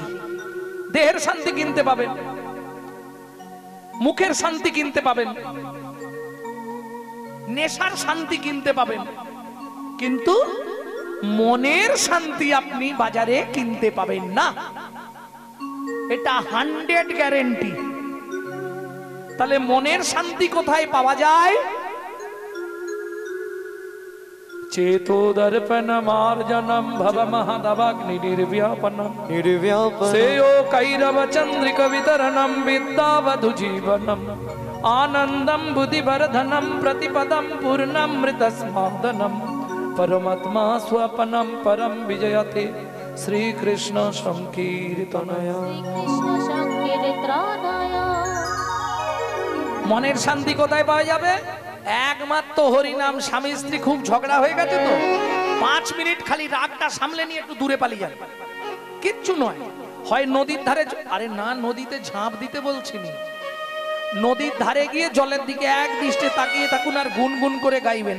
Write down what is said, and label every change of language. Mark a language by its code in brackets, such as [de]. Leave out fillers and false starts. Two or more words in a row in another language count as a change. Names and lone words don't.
[bn] দেহের শান্তি কিনতে পাবেন, মুখের শান্তি কিনতে পাবেন, নেশার শান্তি কিনতে পাবেন, কিন্তু মনের শান্তি আপনি বাজারে কিনতে পাবেন না। এটা 100 গ্যারেন্টি। তাহলে মনের শান্তি কোথায় পাওয়া যায়? [sa] चेतो दर्पणमार्जनं भवमहदवग्नि निर्व्यापनं निर्व्यापनं सेयो कैरव चन्द्रिक वितरणं विद्यावधु जीवनम् आनन्दं बुद्धिवर्धनं प्रतिपदं पूर्णमृतस्मादनं परमात्मा स्वपनं परं विजयते श्रीकृष्ण संकीर्तनय। কৃষ্ণ সংকীর্তনয়। [bn] মনের শান্তি কোথায় পাওয়া যাবে? একমাত্র হরিনাম। স্বামী স্ত্রী খুব ঝগড়া হয়ে গেছে তো 5 মিনিট খালি রাগটা সামলে নিয়ে একটু দূরে পালিয়ে যাবে, কিচ্ছু নয়। হয় নদীর ধারে, আরে না নদীতে ঝাঁপ দিতে বলছিনি, নদীর ধারে গিয়ে জলের দিকে এক দৃষ্টে তাকিয়ে থাকুন আর গুনগুন করে গাইবেন।